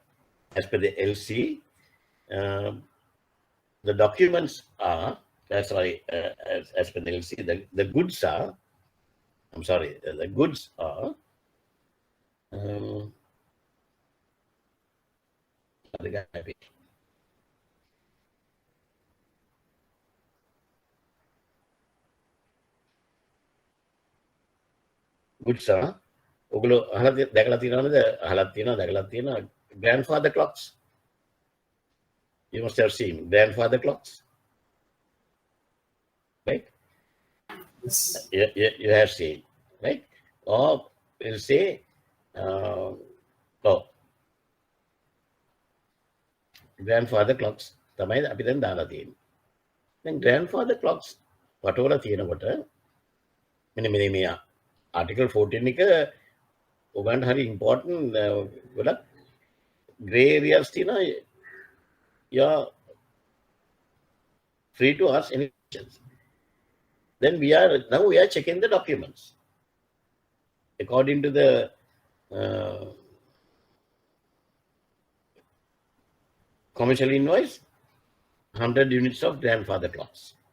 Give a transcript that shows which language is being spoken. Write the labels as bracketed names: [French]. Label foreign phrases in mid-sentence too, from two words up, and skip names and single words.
[English] the documents are, as per the LC, the goods are, the goods are, goods are, [Sinhala] ඔගොල්ලෝ අහලා දැකලා තියෙනවද? දැකලා තියෙනවා [English] grandfather clocks. You must have seen grandfather clocks, right? Yes. You have seen, right? Or we'll say, grandfather clocks [Sinhala] තමයි අපි දැන් දාලා තියෙන්නේ. දැන් [English] grandfather clocks [Sinhala] වටවල තියෙනකොට මෙන්න මේ article 14 එක ඔයගන්ට හරි important ගොඩක් [English] gray areas [Sinhala] තියෙනවා. [English] You're free to ask any questions. Then we are checking the documents according to the commercial invoice, 100 units of grandfather clocks.